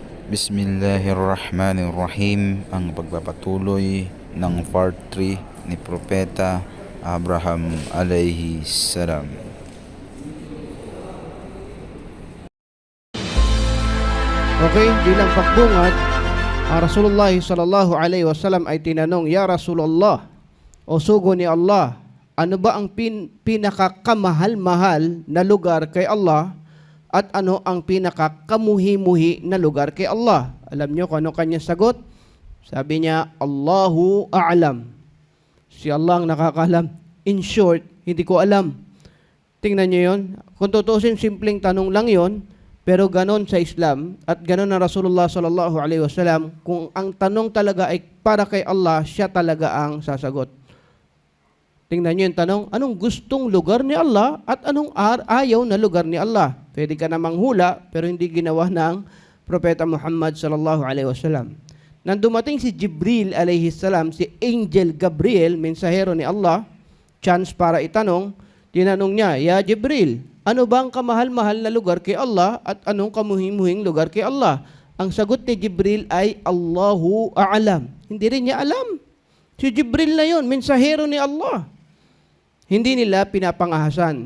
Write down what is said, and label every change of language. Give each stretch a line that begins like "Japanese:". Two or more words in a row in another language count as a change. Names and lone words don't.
Arabic: بسم الله الرحمن الرحيم.
Filipino: Ang pagpapatuloy ng part 3 ni Propeta Abraham
Arabic: عليه السلام.
Filipino: Okay, bilang pakbungad, Rasulullah
Arabic: صلى الله عليه وسلم
Filipino: ay tinanong,
Arabic: "يا رسول الله,
Filipino: o sugo ni Allah, ano ba ang pinakakamahal-mahal na lugar kay Allah at ano ang pinakakamuhi-muhi na lugar kay Allah?" Alam niyo kung ano kanyang sagot? Sabi niya,
Arabic: "الله أعلم."
Filipino: Si Allah ang nakakalam.
English: In short,
Filipino: hindi ko alam. Tingnan niyo yon. Kung tutusin, simpleng tanong lang yon. Pero ganon sa Islam at ganon na Rasulullah
Arabic: صلى الله عليه وسلم,
Filipino: kung ang tanong talaga ay para kay Allah, siya talaga ang sasagot. Tingnan niyo yung tanong, anong gustong lugar ni Allah at anong ayaw na lugar ni Allah? Pwede ka namang hula, pero hindi ginawa ng Propeta Muhammad
Arabic: صلى الله عليه وسلم.
Filipino: Nang dumating si Jibril
Arabic: عليه السلام,
Filipino: si Angel Gabriel, mensahero ni Allah, chance para itanong, tinanong niya, "Ya Jibril, ano ba ang kamahal-mahal na lugar kay Allah at anong kamuhimuhing lugar kay Allah?" Ang sagot ni Jibril ay
Arabic: الله أعلم.
Filipino: Hindi rin niya alam. Si Jibril na yun, mensahero ni Allah. Hindi nila pinapangahasan.